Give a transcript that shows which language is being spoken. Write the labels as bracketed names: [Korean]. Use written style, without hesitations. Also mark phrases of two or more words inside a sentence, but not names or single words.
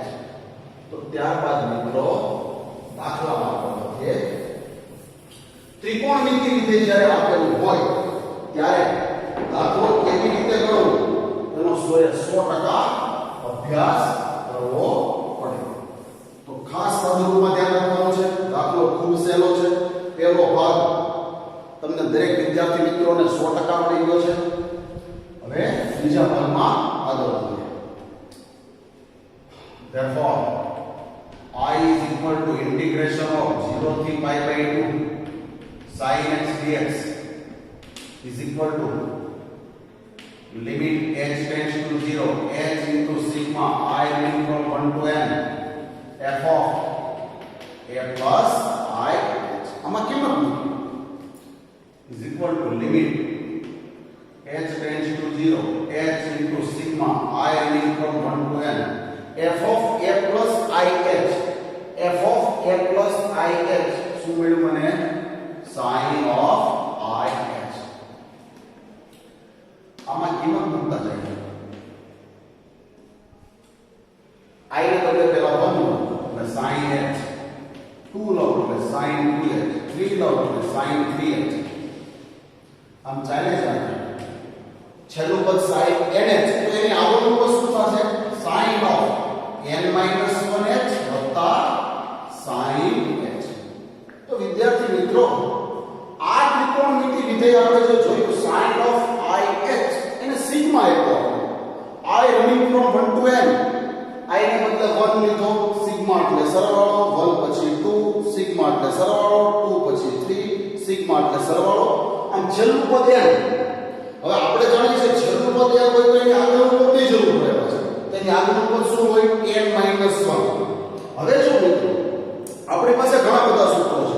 [Gujarati] તો ત્યારબાદ મિત્રો દાખલામાં આપણે ત્રિકોણમિતિ વિધેય જ્યારે આપેલું હોય ત્યારે દાખલો કેવી રીતે ગણવો એનો 100% અભ્યાસ કરવો પડે. તો ખાસ પદ્ધતિમાં ધ્યાન રાખવાનું છે. દાખલો ખૂબ સહેલો છે. પહેલો ભાગ તમને દરેક વિદ્યાર્થી મિત્રોને 100% મળી ગયો છે. હવે બીજા ભાગમાં આગળ વધીએ. [English] Therefore I is equal to integration of 0 to pi by 2 sin x dx is equal to limit h tends to 0 h into sigma I limit from 1 to n f of a plus I [Gujarati] આમાં કિંમત [English] is equal to limit h tends to 0 h into sigma I limit from 1 to n f of a plus I h, f of a plus I h [Gujarati] શું મળ્યું મને? [English] sin of I h. [Gujarati] આમાં કિંમત મૂકતા જઈએ. I ને બદલે પહેલા 1 લો એટલે sin h, 2 લો એટલે sin 2h, 3 લો એટલે sin 3h. આમ ચાલે જાય. છેલ્લું પદ sin nh તો એની આગળનું પદ શું થશે? [English] sin of n minus 1h વત્તા sin h. [Gujarati] તો વિદ્યાર્થી મિત્રો આ ત્રિકોણમિતિ વિધેય આપણે જે જોયું [English] sin of I h [Gujarati] એને સિગ્મા આપ્યો. [English] I running from 1 to n. [Gujarati] I ને બદલે 1 લીધો, સિગ્મા એટલે સરવાળો, 1 પછી 2, સિગ્મા એટલે સરવાળો, 2 પછી 3, સિગ્મા એટલે સરવાળો. આમ છેલ્લું પદ n. હવે આપણે જાણીએ છીએ છેલ્લું પદ n હોય તો એની આગળનું પદની જરૂર પડે છે. તેની આગળનું પદ શું હોય? [English] n minus 1. [Gujarati] હવે જો મિત્રો આપણી પાસે ઘણા બધા સૂત્રો છે.